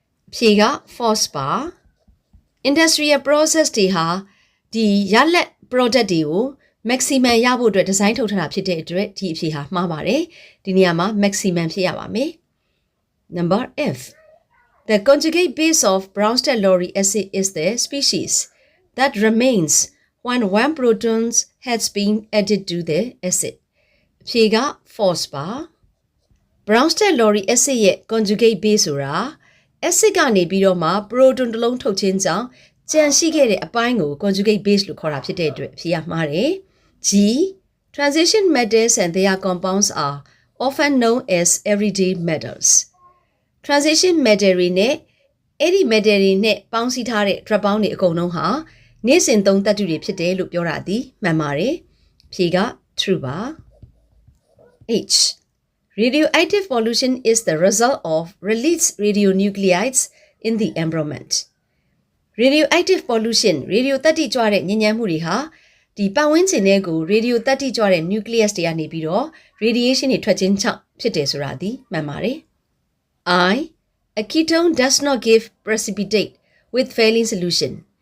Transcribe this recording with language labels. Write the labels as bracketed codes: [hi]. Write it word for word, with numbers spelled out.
[my] အဖြေက false ပါ။ Industrial process တွေဟာဒီရလက် product တွေကိုmaximum ရဖို့အတွက် design ထုတ်ထားတာဖြစ်တဲ့အတွက်ဒီအဖြေဟာမှားပါတယ်ဒီနေရာမှာ maximum ဖြစ်ရပါမယ် [en] Number F The conjugate base of Bronsted-Lowry acid is the species that remains when one proton has been added to the acid [my] အဖြေက false ပါ Bronsted-Lowry acid ရဲ့ conjugate base ဆိုတာ acid ကနေပြီးတော့မှ proton တစ်လုံးထုတ်ခြင်းကြောင့်ကျန်ရှိခဲ့တဲ့အပိုင်းကို conjugate base လို့ခေါ်တာဖြစ်တဲ့အတွက်အဖြေကမှားတယ်G. [en] Transition metals and their compounds are often known as everyday metals. [my] Transition metal တွေနဲ့အဲ့ဒီ metal တွေနဲ့ပေါင်းစည်းထားတဲ့ drop ပေါင်းတွေအကုန်လုံးဟာနေ့စဉ်သုံးသတ္တုတွေဖြစ်တယ်လို့ပြောတာဒီမှန်ပါတယ်။ဖြေက true ပါ။ H. [en] Radioactive pollution is the result of released radionuclides in the environment. [my] Radioactive pollution ရေဒီယိုသတ္တိကြွတဲ့ညဉ့်ညမ်းမှုတွေဟာဒီပတ်ဝန်းကျင်ထဲကိုရေဒီယိုသတ္တိကြွတဲ့ nucleus တွေကနေပြီးတော့ radiation တွေထွက်ခြင်းကြောင့်ဖြစ်တယ်ဆိုတာဒီမှန်ပါတယ်။ [en] I A ketone does not give precipitate with failing solution.